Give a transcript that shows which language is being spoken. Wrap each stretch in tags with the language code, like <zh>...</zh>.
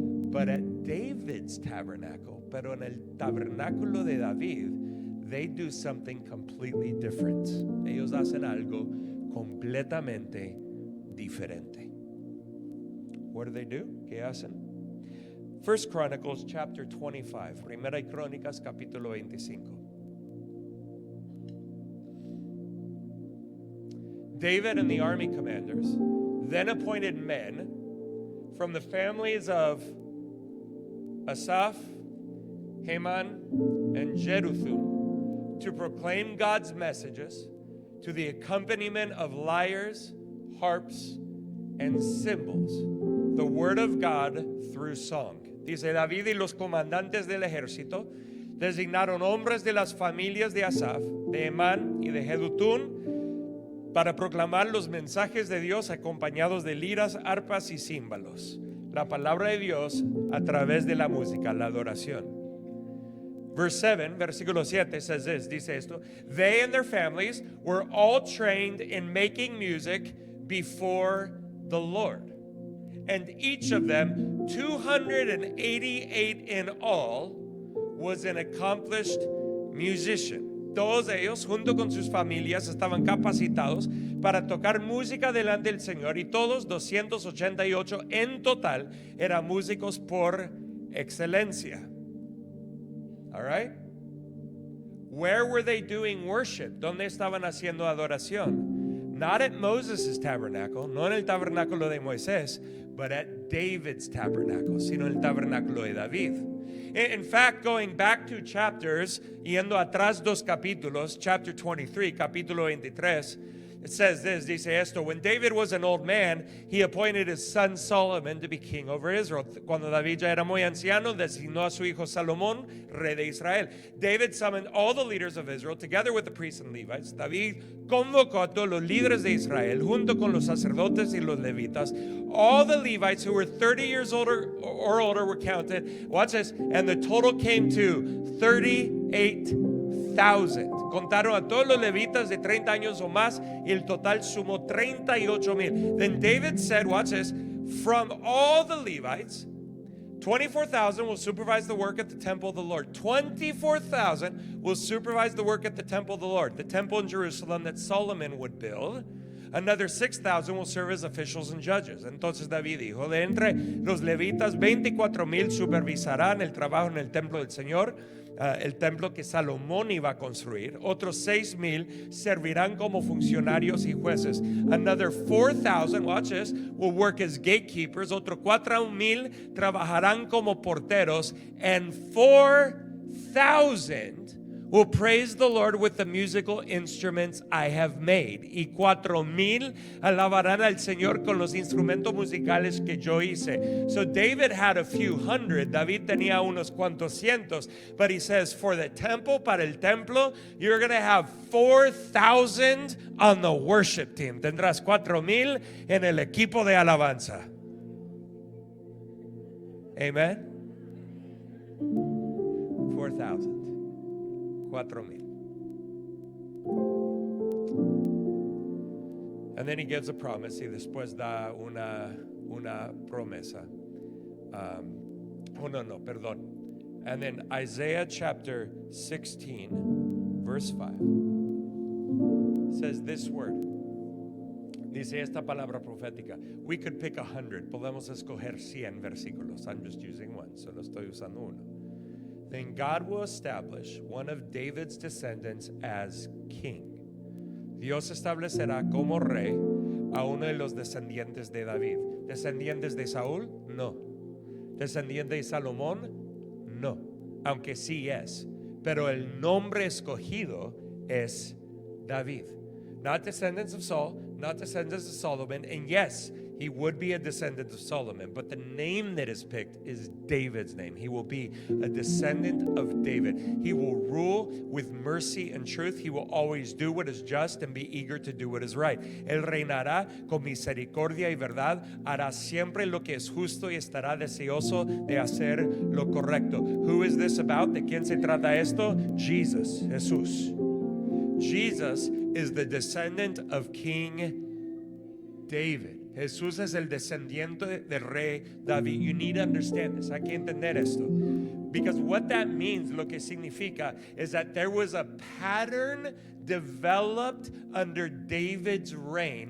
<en>But at David's tabernacle,</en> <es>pero en el tabernáculo de David,</es> <en>they do something completely different.</en> <es>Ellos hacen algo completamente diferente.</es> <en>What do they do?</en> <es>¿Qué hacen?</es> <en>First Chronicles chapter 25.</en> <es>Primera Crónicas capítulo 25.</es> <en>David and the army commanders then appointed men from the families of Asaph, Heman, and Jeduthun to proclaim God's messages to the accompaniment of lyres, harps, and cymbals, the word of God through song.</en> <es>Dice David y los comandantes del ejército designaron hombres de las familias de Asaph, de Heman y de Jeduthun para proclamar los mensajes de Dios acompañados de liras, arpas y címbalos. La palabra de Dios a través de la música, la adoración.</es> <en>Verse 7,</en> <es>versículo 7</es> <en>says this,</en> <es>dice esto:</es> <en>They and their families were all trained in making music before the Lord. And each of them, 288 in all, was an accomplished musician.</en> <es>Todos ellos, junto con sus familias, estaban capacitados para tocar música delante del Señor, y todos, 288 en total, eran músicos por excelencia.</es> <en>All right? Where were they doing worship?</en> <es>¿Dónde estaban haciendo adoración?</es> <en>Not at Moses' tabernacle,</en> <es>no en el tabernáculo de Moisés,</es> <en>but at David's tabernacle,</en> <es>sino en el tabernáculo de David.</es> <en>In fact, going back 2 chapters,</en> <es>yendo atrás 2 capítulos,</es> <en>chapter 23,</en> <es>capítulo 23,</es> <en>it says this,</en> <es>dice esto:</es> <en>When David was an old man, he appointed his son Solomon to be king over Israel.</en> <es>Cuando David ya era muy anciano, designó a su hijo Salomón, rey de Israel.</es> <en>David summoned all the leaders of Israel together with the priests and Levites.</en> <es>David convocó a todos los líderes de Israel junto con los sacerdotes y los levitas.</es> <en>All the Levites who were 30 years older or older were counted. Watch this. And the total came to 38,000.</en> <es>Contaron a todos los levitas de 30 años o más, y el total sumó 38,000.</es> <en>Then David said, watch this, from all the Levites, 24,000 will supervise the work at the temple of the Lord. 24,000 will supervise the work at the temple of the Lord, the temple in Jerusalem that Solomon would build. Another 6,000 will serve as officials and judges.</en> <es>Entonces David dijo: de entre los levitas, 24,000 supervisarán el trabajo en el templo del Señor, el templo que Salomón iba a construir. Otros 6,000 servirán como funcionarios y jueces.</es> <en>Another 4,000, watch this, will work as gatekeepers.</en> <es>Otros 4,000 trabajarán como porteros.</es> <en>And 4,000 will praise the Lord with the musical instruments I have made.</en> <es>Y 4,000 alabarán al Señor con los instrumentos musicales que yo hice.</es> <en>So David had a few hundred.</en> <es>David tenía unos cuantos cientos.</es> <en>But he says, for the temple,</en> <es>para el templo,</es> <en>you're going to have 4,000 on the worship team.</en> <es>Tendrás 4,000 en el equipo de alabanza.</es> <en>Amen. 4,000. 4,000. And then he gives a promise,</en> <es>y después da una promesa. Perdón.</es> <en>And then Isaiah chapter 16, verse 5 says this word.</en> <es>Dice esta palabra profética.</es> <en>We could pick 100.</en> <es>Podemos escoger 100 versículos.</es> <en>I'm just using one,</en> <es>solo estoy usando uno.</es> <en>Then God will establish one of David's descendants as king.</en> <es>Dios establecerá como rey a uno de los descendientes de David. ¿Descendientes de Saúl? No. ¿Descendiente de Salomón? No. Aunque sí es. Pero el nombre escogido es David.</es> <en>Not descendants of Saul, not descendants of Solomon. And yes, he would be a descendant of Solomon, but the name that is picked is David's name. He will be a descendant of David. He will rule with mercy and truth. He will always do what is just and be eager to do what is right.</en> <es>Él reinará con misericordia y verdad, hará siempre lo que es justo y estará deseoso de hacer lo correcto.</es> <en>Who is this about?</en> <es>¿De quién se trata esto? Jesus, Jesús.</es> <en>Jesus is the descendant of King David.</en> <es>Jesús es el descendiente del rey David.</es> <en>You need to understand this.</en> <es>Hay que entender esto.</es> <en>Because what that means,</en> <es>lo que significa,</es> <en>is that there was a pattern developed under David's reign.</en>